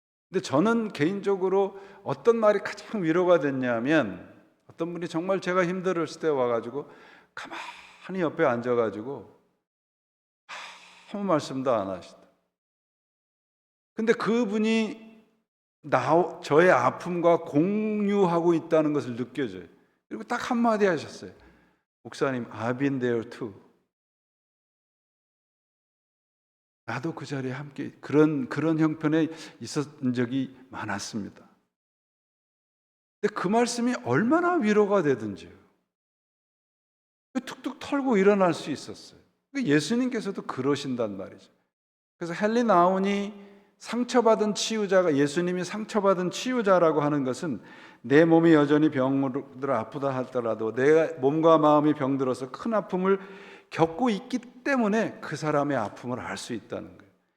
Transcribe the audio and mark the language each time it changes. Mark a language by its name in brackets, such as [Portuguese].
[Korean] 근데 저는 개인적으로 어떤 말이 가장 위로가 됐냐면, 어떤 분이 정말 제가 힘들었을 때 와가지고 가만히 옆에 앉아가지고 아무 말씀도 안 하시다. 근데 그분이 저의 아픔과 공유하고 있다는 것을 느껴져요. 그리고 딱 한마디 하셨어요. [English] 목사님, I've been there too. [Korean] 나도 그 자리에 함께 그런 형편에 있었던 적이 많았습니다. 근데 그 말씀이 얼마나 위로가 되든지요. 툭툭 털고 일어날 수 있었어요. 예수님께서도 그러신단 말이죠. 그래서 헨리 나운이 상처받은 치유자가, 예수님이 상처받은 치유자라고 하는 것은 내 몸이 여전히 병으로 아프다 하더라도 내 몸과 마음이 병들어서 큰 아픔을 겪고 있기 때문에 그 사람의 아픔을 알 수 있다는 거예요.